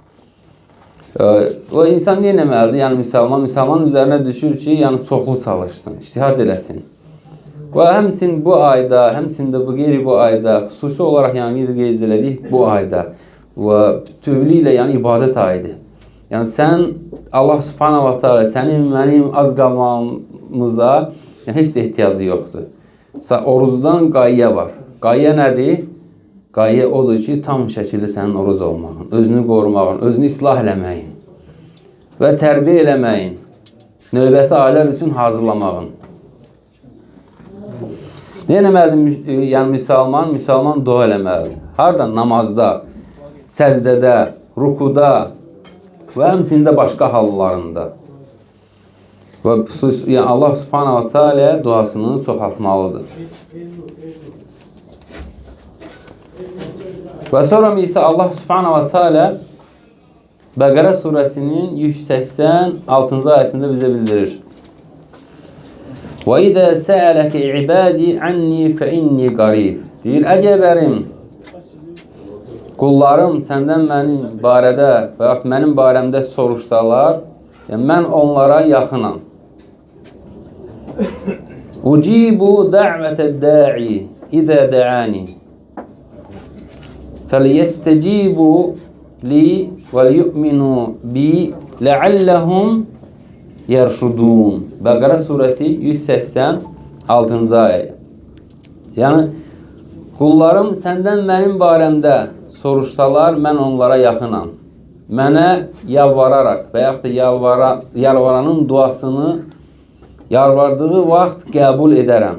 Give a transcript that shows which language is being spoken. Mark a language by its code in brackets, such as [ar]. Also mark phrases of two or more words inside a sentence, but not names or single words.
[az] O insan nə etməlidir? Yəni müsəlman üzərinə düşür ki, yəni çoxlu çalışsın, ictihad eləsin. Və həmçinin bu ayda, həmçinin də bu qeyri bu ayda, xüsusi olaraq yəni qeyd edirik bu ayda və bütövlüklə yəni ibadət ayıdır. Yəni sən [ar] الله سبحانه وتعالى [az] sənin, mənim az qalmamıza yəni, heç də ehtiyacı yoxdur. Orucdan qayyə var. Qayyə nədir? Qayyə odur ki, tam şəkildə sənin oruc olmağın, özünü qorumağın, özünü islah eləməyin və tərbiyə eləməyin, növbəti aylar üçün hazırlamağın. Nə eləməlidir? Yəni müsəlman dua eləməlidir. Harada? Namazda, səcdədə, rukuda və həmçində başqa hallarında. Və yəni [ar] الله سبحانه وتعالى [az] duasını çoxaltmalıdır. Və sonra isə [ar] الله سبحانه وتعالى [az] Bəqərə surəsinin 186-cı ayəsində bizə bildirir. [ar] وإذا سألك عبادي عني فإني قريب. [az] Deyir, əgərlərim, qullarım səndən mənim barədə və yaxud mənim barəmdə soruşsalar, yəni mən onlara yaxınam. [ar] أجيب دعوة الداع إذا دعان. فَلْيَسْتَجِيبُوا لِي وَلْيُؤْمِنُوا بِي لَعَلَّهُمْ يَرْشُدُونَ. [az] Bəqərə surəsi 186-cı ayə. Yəni, qullarım səndən mənim barəmdə soruşsalar, mən onlara yaxınam. Mənə yalvararaq və yaxud da yalvaranın duasını yalvardığı vaxt qəbul edərəm.